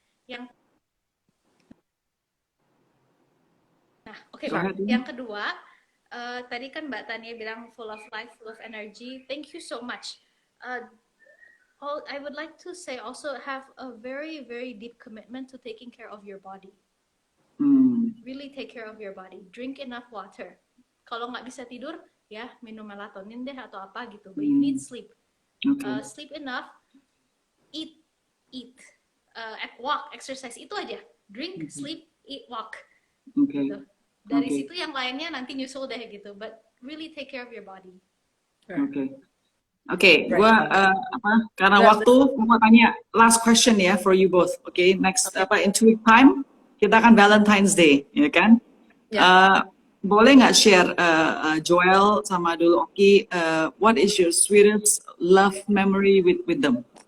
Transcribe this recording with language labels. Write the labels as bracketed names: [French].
[Indonesian] Yang kedua, tadi kan Mbak Tania bilang [English] full of life, full of energy. Thank you so much. I would like to say also have a very, very deep commitment to taking care of your body. Really take care of your body. Drink enough water. [Indonesian] Kalau nggak bisa tidur, ya minum melatonin deh atau apa gitu. [English] But you need sleep. Okay. Sleep enough. Eat. Walk, exercise, itu aja. Drink, sleep, eat, walk. Okay. Gitu. [Indonesian] Dari situ yang lainnya nanti nyusul deh gitu. [English] But really take care of your body. [Indonesian] Oke, karena waktu mau tanya [English] last question [Indonesian] ya [English] for you both. Okay, next in 2 week time [Indonesian] kita akan [English] Valentine's Day, ya kan? [Indonesian] Boleh nggak [English] share Joel sama dulu Oki, what is your sweetest love memory with them?